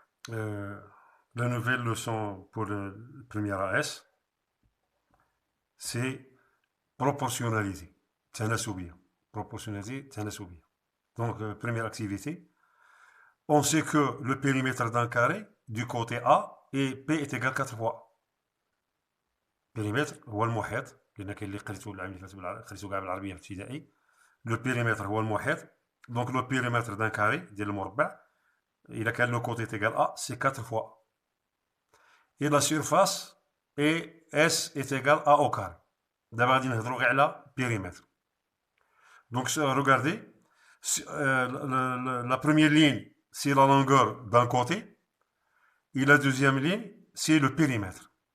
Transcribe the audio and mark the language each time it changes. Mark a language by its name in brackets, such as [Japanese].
[French] La nouvelle leçon pour le premier AS, c'est proportionnalité. Tanasubia. Proportionnalité, tanasubia. Donc, première activité. On sait que le périmètre d'un carré du côté A et P est égal 4 fois. [Arabic] Périmètre هو المحيط لأن كاين اللي قريتو قريتو كاع بالعربية في ابتدائي. [French] Le périmètre هو المحيط. Donc le périmètre d'un carré [Arabic] ديال المربع [French] il a le côté est égal à, c'est 4 fois. Et la surface est S est égal à au carré. D'abord, on va regarder le périmètre. Donc, regardez, la première ligne, c'est la longueur d'un côté, et la deuxième ligne, c'est le périmètre.